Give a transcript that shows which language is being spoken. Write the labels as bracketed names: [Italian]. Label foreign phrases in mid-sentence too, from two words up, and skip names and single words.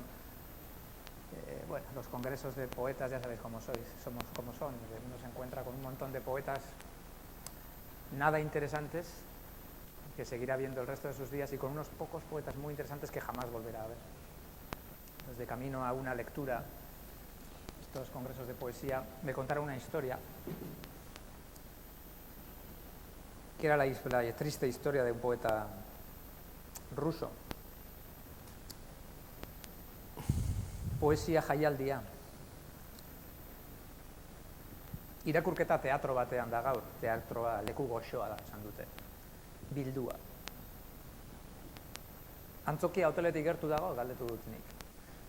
[Spanish] Bueno, los congresos de poetas, ya sabéis cómo sois, somos como son, uno se encuentra con un montón de poetas nada interesantes que seguirá viendo el resto de sus días y con unos pocos poetas muy interesantes que jamás volverá a ver. Desde camino a una lectura, estos congresos de poesía, me contaron una historia que era la triste historia de un poeta ruso. [Basque] Poesia jaialdia. Irakurketa teatro batean da gaur, teatroa leku goxoa da, esan dute. Bildua. Antzokia hoteletik gertu dago, galdetu dut nik.